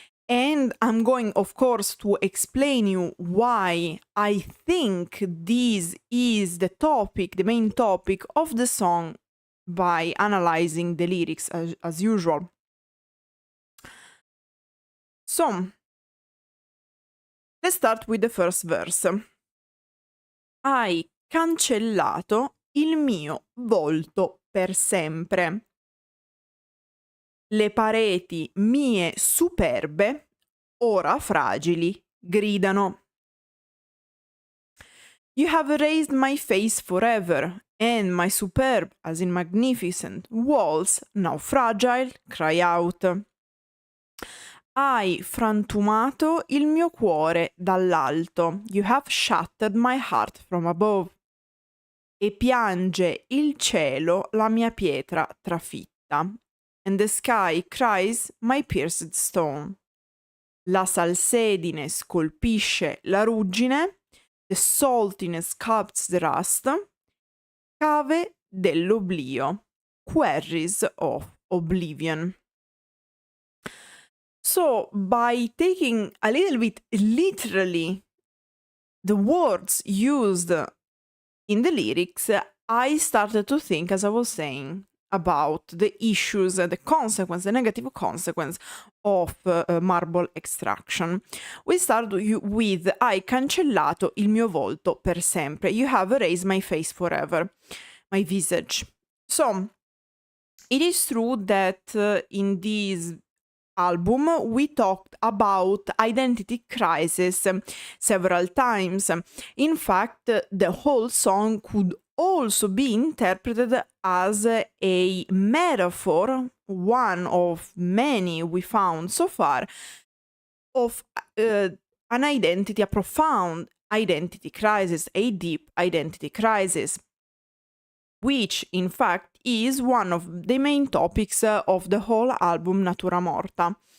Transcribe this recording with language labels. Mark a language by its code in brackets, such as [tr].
[en] And I'm going, of course, to explain you why I think this is the topic, the main topic of the song, by analyzing the lyrics as usual. So, let's start with the first verse. [it] Hai cancellato il mio volto per sempre. Le pareti mie superbe, ora fragili, gridano. [en] You have erased my face forever, and my superb, as in magnificent, walls, now fragile, cry out. [it] Hai frantumato il mio cuore dall'alto. [en] You have shattered my heart from above. [it] E piange il cielo la mia pietra trafitta. [en] And the sky cries my pierced stone. [it] La salsedine scolpisce la ruggine. [en] The saltiness sculpts the rust. [it] Cave dell'oblio. [en] Quarries of oblivion. So, by taking a little bit literally the words used in the lyrics, I started to think, as I was saying, about the issues, the consequence, the negative consequence of marble extraction. We start with [it] hai cancellato il mio volto per sempre. [en] You have erased my face forever, my visage. So, it is true that in this album we talked about identity crisis several times. In fact, the whole song could also be interpreted as a metaphor, one of many we found so far, of an identity, a profound identity crisis, a deep identity crisis, which in fact is one of the main topics of the whole album Natura Morta.